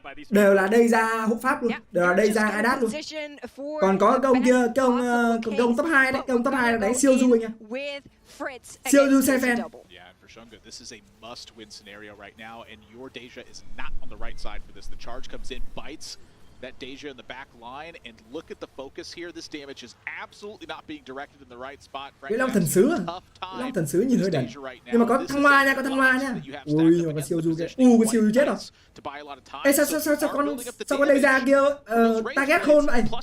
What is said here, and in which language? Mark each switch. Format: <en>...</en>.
<vi>Đều là đây ra hộ pháp luôn. Đều là đây ra Adat luôn. Còn có cái ông kia, cái ông top 2 đấy. Cái ông top 2 là đánh siêu du anh em. Siêu du xe fan.</vi> <en>Shunga, this is a must-win scenario right now, and your Deja is not on the right side for this. The charge comes in, bites that Deja in the back line, and look at the focus here. This damage is absolutely not being directed in the right spot.</en> <vi>Cái Long thần sứ à? Long thần sứ nhìn hơi đần. Nhưng mà có thăng hoa nha, có thăng hoa nha. Ui, mà có siêu du kìa. Có siêu du chết rồi. Ê, sao con đây ra kia target khôn vậy?</vi>